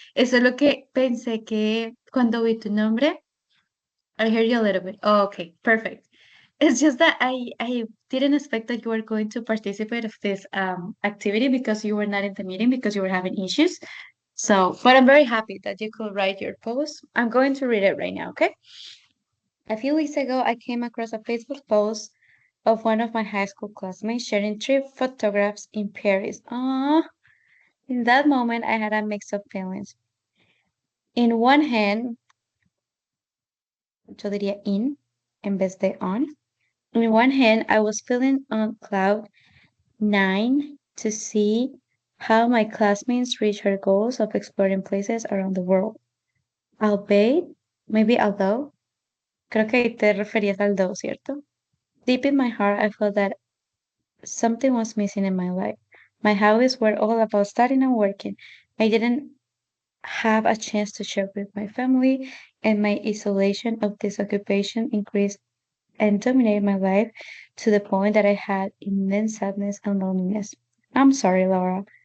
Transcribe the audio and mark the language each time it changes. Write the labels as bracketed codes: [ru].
[es] Eso es lo que pensé que cuando vi tu nombre, [en] I heard you a little bit. Oh, okay, perfect. It's just that I didn't expect that you were going to participate of this activity because you were not in the meeting because you were having issues. So, but I'm very happy that you could write your post. I'm going to read it right now, okay? A few weeks ago, I came across a Facebook post of one of my high school classmates sharing trip photographs in Paris. Ah, in that moment, I had a mix of feelings. In one hand, [es] yo diría en vez de on. [en] On one hand, I was feeling on cloud nine to see how my classmates reach their goals of exploring places around the world. Albeit, maybe although, [es] creo que ahí te referías al though, ¿cierto? [en] Deep in my heart, I felt that something was missing in my life. My hobbies were all about studying and working. I didn't have a chance to share with my family, and my isolation of this occupation increased and dominated my life to the point that I had immense sadness and loneliness. I'm sorry, Laura.